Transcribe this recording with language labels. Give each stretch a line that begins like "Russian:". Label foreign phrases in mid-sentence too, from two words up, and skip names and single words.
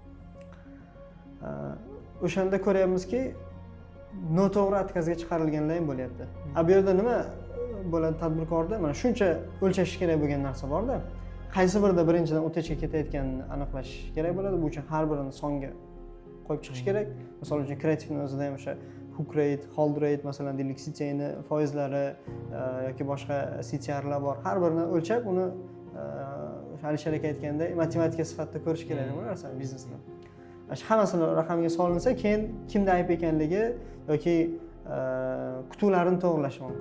Uzbek: O'shanda ko'ryapmizki, noto'g'ri atkazga chiqarilganlar ham bo'lyapti. Bu yerda nima bo'ladi tadbirkorda? Mana shuncha o'lchash kerak bo'lgan narsa borda, qaysi birida birinchidan o'tachga ketayotganini aniqlash kerak bo'ladi. Bu uchun har birini songa qo'yib chiqish kerak. Misol uchun kreativni o'zida ham o'sha
English: hook rate, hold rate,
Uzbek: masalan, deylik, CTA'ni foizlari yoki boshqa CTR'lar bor. Har birini o'lchab, uni Alisher aka aytganday matematika sifatida ko'rish kerak bu narsani biznesda. Hammasini raqamga solinsa, keyin kimda ayb ekanligi yoki kutuvlarini to'g'rilash mumkin.